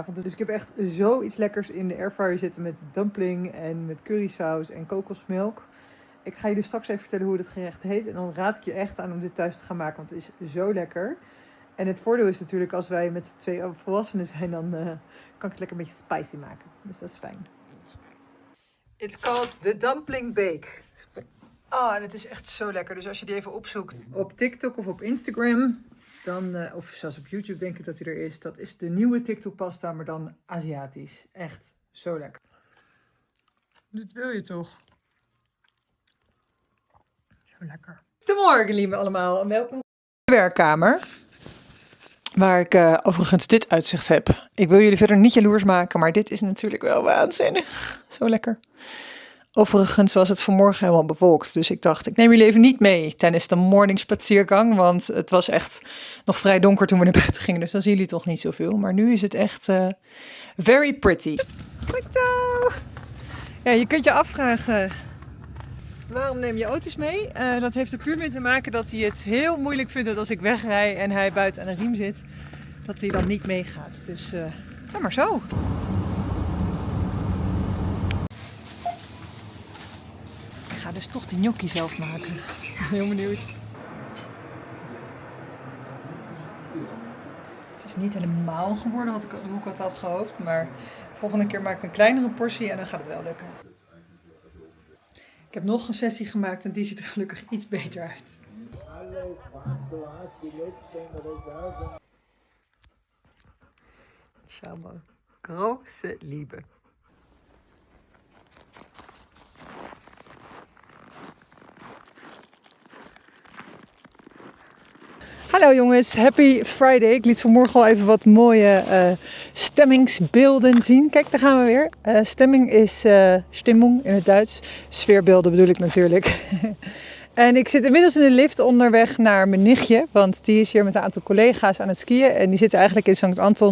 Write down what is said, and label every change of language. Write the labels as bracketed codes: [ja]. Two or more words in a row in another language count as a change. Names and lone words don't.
[nl] Dus ik heb echt zoiets lekkers in de airfryer zitten met dumpling en met currysaus en kokosmelk. Ik ga jullie straks even vertellen hoe het gerecht heet. En dan raad ik je echt aan om dit thuis te gaan maken, want het is zo lekker. En het voordeel is natuurlijk, als wij met 2 volwassenen zijn, dan kan ik het lekker een beetje spicy maken. Dus dat is fijn. [en] It's called the dumpling bake. [nl] En het is echt zo lekker. Dus als je die even opzoekt op TikTok of op Instagram, dan, of zelfs op YouTube denk ik dat hij er is. Dat is de nieuwe TikTok pasta, maar dan Aziatisch. Echt zo lekker. Dit wil je toch? Zo lekker. Goedemorgen, lieve allemaal. En welkom in de werkkamer. Waar ik overigens dit uitzicht heb. Ik wil jullie verder niet jaloers maken, maar dit is natuurlijk wel waanzinnig. Zo lekker. Overigens was het vanmorgen helemaal bewolkt. Dus ik dacht, ik neem jullie even niet mee tijdens de morningspaziergang. Want het was echt nog vrij donker toen we naar buiten gingen. Dus dan zien jullie toch niet zoveel. Maar nu is het echt [en] very pretty. [nl] Goed zo! Ja, je kunt je afvragen, waarom neem je auto's mee? Dat heeft er puur mee te maken dat hij het heel moeilijk vindt dat als ik wegrij en hij buiten aan een riem zit, dat hij dan niet meegaat. Dus ga maar zo. Ik ga dus toch de gnocchi zelf maken. Heel benieuwd. Het is niet helemaal geworden hoe ik het had gehoopt, maar volgende keer maak ik een kleinere portie en dan gaat het wel lukken. Ik heb nog een sessie gemaakt en die ziet er gelukkig iets beter uit. [de] Schau mal. Große Liebe. [nl] Hallo jongens, [en] happy Friday. [nl] Ik liet vanmorgen al even wat mooie stemmingsbeelden zien. Kijk, daar gaan we weer. Stemming is stimmung in het Duits. Sfeerbeelden bedoel ik natuurlijk. En ik zit inmiddels in de lift onderweg naar mijn nichtje. Want die is hier met een aantal collega's aan het skiën. En die zitten eigenlijk in Sankt Anton.